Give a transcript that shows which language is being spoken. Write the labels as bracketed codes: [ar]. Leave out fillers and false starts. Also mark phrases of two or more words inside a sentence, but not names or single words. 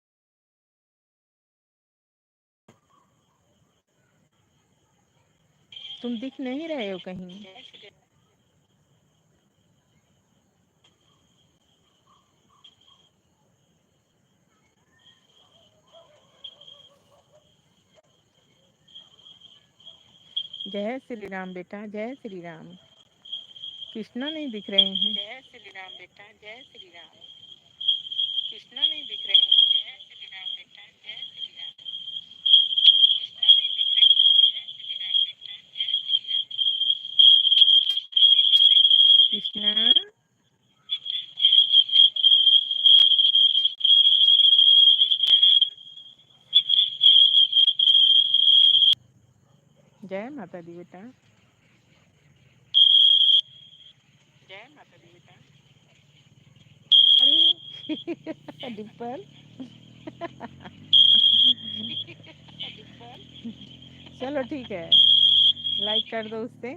[hi] तुम दिख नहीं रहे हो कहीं। जय श्री राम बेटा जय श्री राम। कृष्णा नहीं दिख रहे हैं। जय श्री राम बेटा जय श्री राम। कृष्णा नहीं दिख रहे हैं। जय श्री राम बेटा जय श्री राम। कृष्णा नहीं दिख रहे हैं। जय श्री राम बेटा जय श्री राम। कृष्णा जय माता दी बेटा। जय माता दी बेटा। अरे डिम्पल चलो ठीक है लाइक कर दो उससे।